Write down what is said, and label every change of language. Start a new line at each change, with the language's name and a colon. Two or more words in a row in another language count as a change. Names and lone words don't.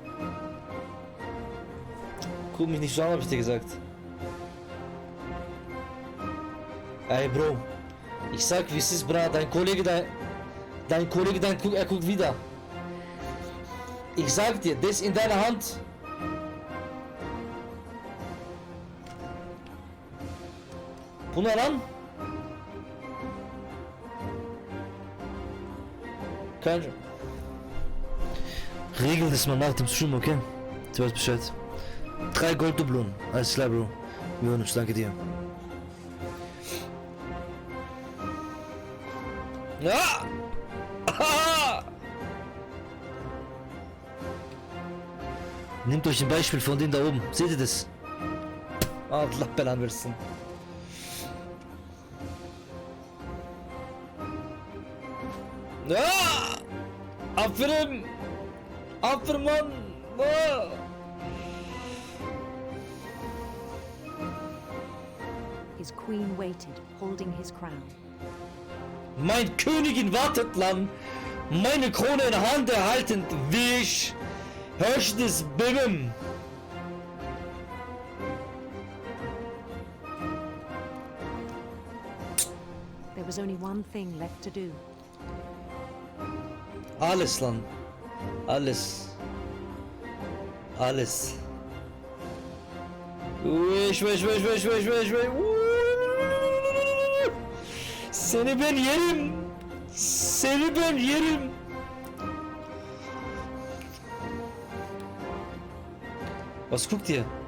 German: Guck mich nicht so an, hab ich dir gesagt. Ey, Bro. Ich sag, wie es ist, Bra. Dein Kollege, er guckt wieder. Ich sag dir, das in deiner Hand.
Turkish: Bunlar lan.
German: Kein... Regel das mal nach dem Stream, okay? Du weißt Bescheid. 3 Golddublonen. Alles klar, Bro. Wir hören uns, danke dir. Ja! Aha! Nehmt euch ein Beispiel von denen da oben. Seht ihr das?
Turkish: Allah belan versin.
German: Ja!
Turkish: Aferin! Aferin lan!
German: Ja!
English: His queen waited, holding his crown.
German: Mein Königin wartet lang, meine Krone in der Hand erhaltend, wie ich herrscht des Bim.
English: There was only one thing left to do.
German: Alles lang, alles, alles.
Turkish: Wiş. Seni ben yerim. Seni ben yerim.
German: Was guckt ihr?